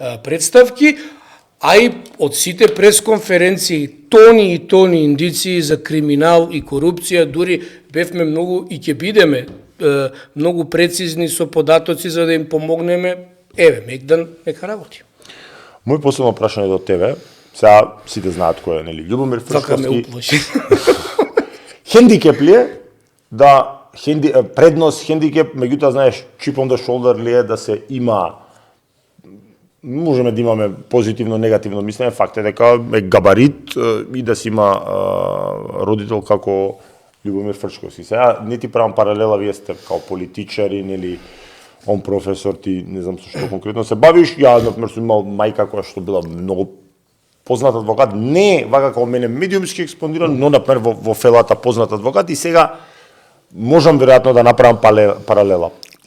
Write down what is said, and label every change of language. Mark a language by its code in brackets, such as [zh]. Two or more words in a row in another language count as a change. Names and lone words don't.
[mk] Представки, а и од сите пресконференции тони и тони индиции за криминал и корупција, дури бевме многу и ќе бидеме многу прецизни со податоци за да им помогнеме. Мегдан нека работи. Мој последно прашање до тебе, сега сите знаат кој е, нели, Љубомир Фршковски. Хендикеп ли е да предност хендикеп, меѓутоа знаеш, [en] chip on the shoulder [mk] ли е да се има, можеме да имаме позитивно, негативно мислење, факт е дека е габарит и да се има родител како Љубомир Фршковски. Сега не ти правам паралела, вие сте као политичари, нели, он професор, ти не знам со што конкретно се бавиш, ја например сум имал мајка која што била многу познат адвокат, не вака како мене медиумски експониран, но например во фелата познат адвокат и сега можам веројатно да направам паралела.